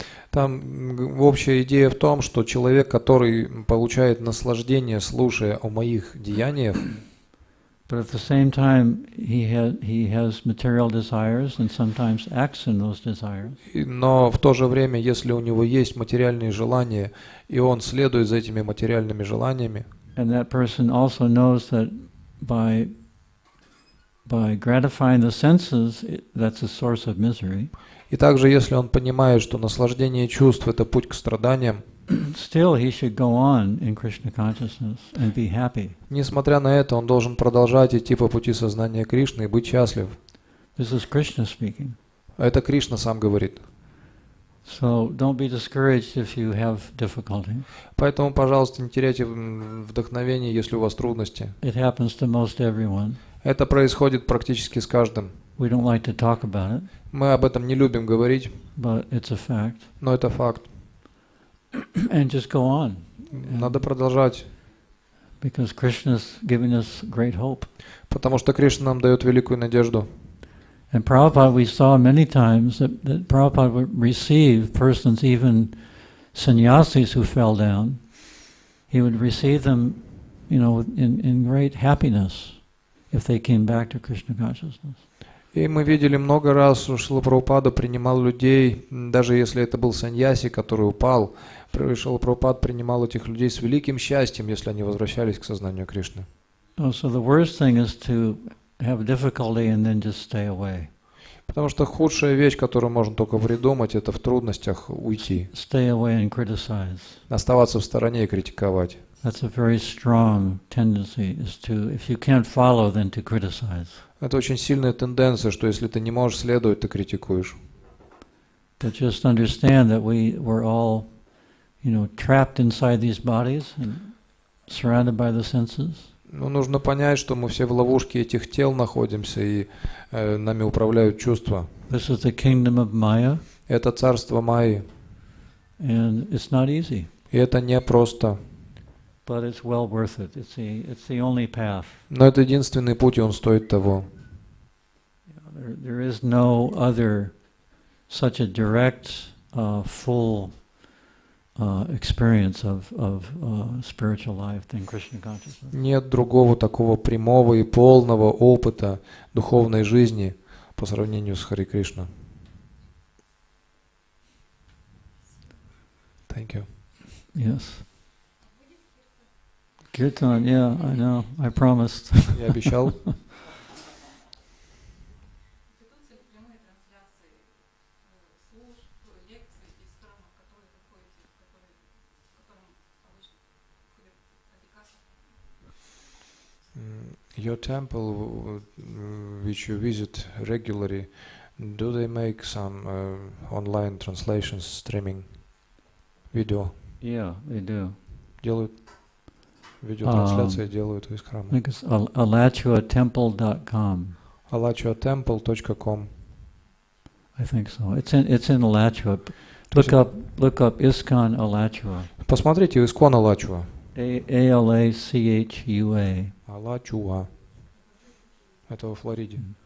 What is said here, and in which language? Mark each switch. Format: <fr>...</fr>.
<ru>Там общая идея в том, что человек, который получает наслаждение, слушая о моих деяниях,</ru> <en>but at the same time he has material desires and sometimes acts in those desires.</en> <ru>Но в то же время, если у него есть материальные желания, и он следует за этими материальными желаниями,</ru> <en>and that person also knows that by gratifying the senses, that's a source of misery.</en> <ru>И также, если он понимает, что наслаждение чувств – это путь к страданиям,</ru> <en>still he should go on in Krishna consciousness and be happy.</en> <ru>Несмотря на это, он должен продолжать идти по пути сознания Кришны и быть счастлив.</ru> <en>This is Krishna speaking.</en> <ru>Это Кришна сам говорит.</ru> <en>So don't be discouraged if you have difficulty.</en> <ru>Поэтому, пожалуйста, не теряйте вдохновение, если у вас трудности.</ru> <en>It happens to most everyone.</en> <ru>Это происходит практически с каждым.</ru> <en>We don't like to talk about it.</en> <ru>Мы об этом не любим говорить,</ru> <en>but it's a fact.</en> <ru>Но это факт.</ru> <en>And just go on.</en> <ru>Надо продолжать.</ru> <en>Because Krishna's giving us great hope.</en> <ru>Потому что Кришна нам дает великую надежду.</ru> <en>And Prabhupada, we saw many times that Prabhupada would receive persons, even sannyasis who fell down. He would receive them, in great happiness if they came back to Krishna consciousness.</en> <ru>И мы видели много раз, что Шрила Прабхупада принимал людей, даже если это был саньяси, который упал, Шрила Прабхупада принимал этих людей с великим счастьем, если они возвращались к сознанию Кришны.</ru> <en>So the worst thing is to have difficulty and then just stay away.</en> <ru>Потому что худшая вещь, которую можно только придумать, это в трудностях уйти.</ru> <en>Stay away and criticize.</en> <ru>Оставаться в стороне и критиковать.</ru> <en>That's a very strong tendency, is to, if you can't follow, then to criticize.</en> <ru>Это очень сильная тенденция, что если ты не можешь следовать, ты критикуешь.</ru> <en>But just understand that we're all, trapped inside these bodies and surrounded by the senses.</en> <ru>Но нужно понять, что мы все в ловушке этих тел находимся, и нами управляют чувства.</ru> <en>This is the kingdom of Maya.</en> <ru>Это царство Майи.</ru> <en>And it's not easy.</en> <ru>И это не просто.</ru> <en>But it's well worth it. It's the only path.</en> <ru>Но это единственный путь, и он стоит того.</ru> <en>There is no other such a direct, full experience of spiritual life than Krishna consciousness.</en> <ru>Нет другого такого прямого и полного опыта духовной жизни по сравнению с Хари Кришна.</ru> <en>Thank you. Yes. Kirtan, yeah, I know. I promised.</en> <ru>Я обещал.</ru> <en>Your temple, which you visit regularly, do they make some online translations, streaming, video? Yeah, they do.</en> <ru>Делают видеотрансляции, делают из храма.</ru> <en>I think it's alachuatemple.com. alachuatemple.com. I think so. It's in Alachua. Look up ISKCON Alachua.</en> <ru>Посмотрите ISKCON Alachua.</ru> <en>ALACHUA.</en> <ru>Alachua. Это во Флориде.</ru>